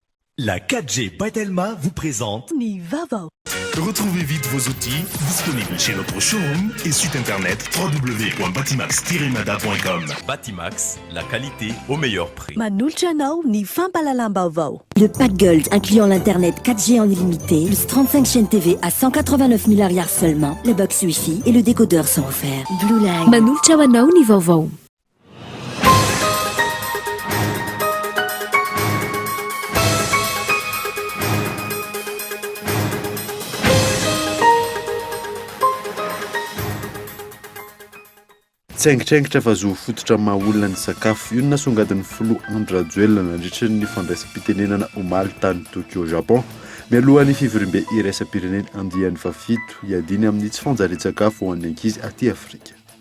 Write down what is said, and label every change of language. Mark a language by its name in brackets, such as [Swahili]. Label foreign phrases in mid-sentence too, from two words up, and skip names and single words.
[French] La 4G by Telma vous présente [Malagasy] Nivavo. [French] Retrouvez vite vos outils disponibles chez notre showroom et site internet www.batimax-mada.com. Batimax, la qualité au meilleur prix. [Malagasy] Manultra anao ny fampalalam-baovao. [French] Le pack Gold incluant l'internet 4G en illimité, plus 35 chaînes TV à 189 000 ariary seulement, le box Wi-Fi et le décodeur sont offerts. Blue Line. [Malagasy] Manultra anao ny vaovao. Tsengitrengitra fa zo fototra maha-olona ny sakafo io nasongadin'ny filoha Andra-Joelina nandritra ny fandraisam-pitenenana omaly tany Tokyo Japon mialohan'ny fivorim-be iraisam-pirenena andian'ny fafito hiadiny amin'ny tsy fanjarian-tsakafo ho an'ny ankizy aty Afrika.